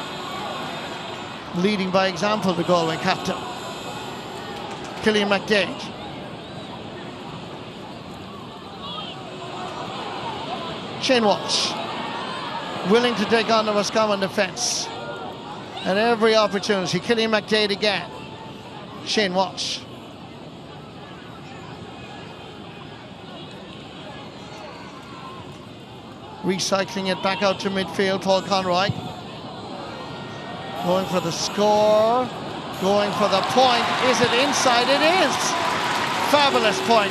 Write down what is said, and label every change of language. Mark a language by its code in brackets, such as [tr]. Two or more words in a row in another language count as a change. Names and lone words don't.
[en] Leading by example, the Galway captain. Cillian McDade. Shane Walsh. Willing to take on the Roscommon defence. And every opportunity. Cillian McDade again. Shane Walsh. Recycling it back out to midfield, Paul Conroy. Going for the score. Going for the point. Is it inside? It is. Fabulous point.